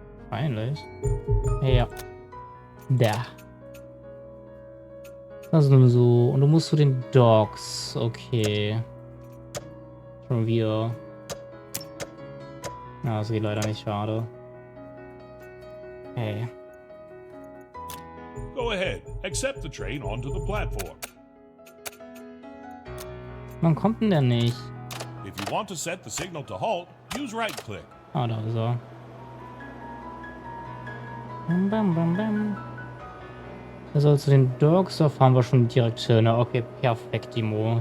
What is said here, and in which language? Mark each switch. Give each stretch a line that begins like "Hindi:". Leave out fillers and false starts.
German: Peinlich. Ja. Da. Das ist nun so. Und du musst zu den Dogs. Okay. Schon wieder. Ja, das geht leider nicht, schade. Okay.
English: Go ahead, accept the train onto the platform.
German: Wann kommt denn der nicht?
English: If you want to set the signal to halt, use right click.
German: Ah, da ist er. Bam, bam, bam, bam. Also zu den Dogs, da fahren wir schon direkt hin. Ne? Okay, perfekt, Timo.